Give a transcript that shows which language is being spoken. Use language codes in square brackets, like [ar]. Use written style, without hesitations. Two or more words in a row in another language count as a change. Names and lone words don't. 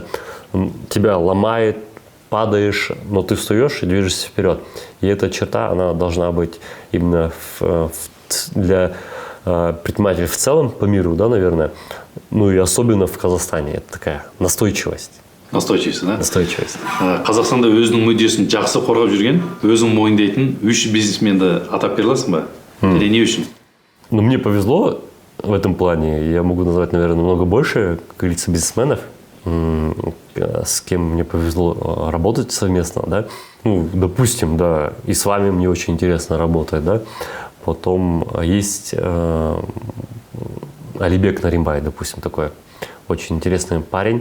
[ru] Тебя ломает, падаешь, но ты встаешь и движешься вперед. И эта черта, она должна быть именно для предпринимателей в целом по миру, да, наверное. Ну и особенно в Казахстане. Это такая настойчивость. Настойчивость, да? Настойчивость. [kk] Қазақстанда өзінің мүддесін жақсы қорғап жүрген, өзің мойындайтын 3 бизнесменді атап бере аласың ба? Или не үшін? [ru] Ну, мне повезло в этом плане. Я могу назвать, наверное, намного больше, как говорится, бизнесменов, с кем мне повезло работать совместно, да. Ну, допустим, да, и с вами мне очень интересно работать, да. Потом есть Алибек Наримбай, допустим, такой очень интересный парень.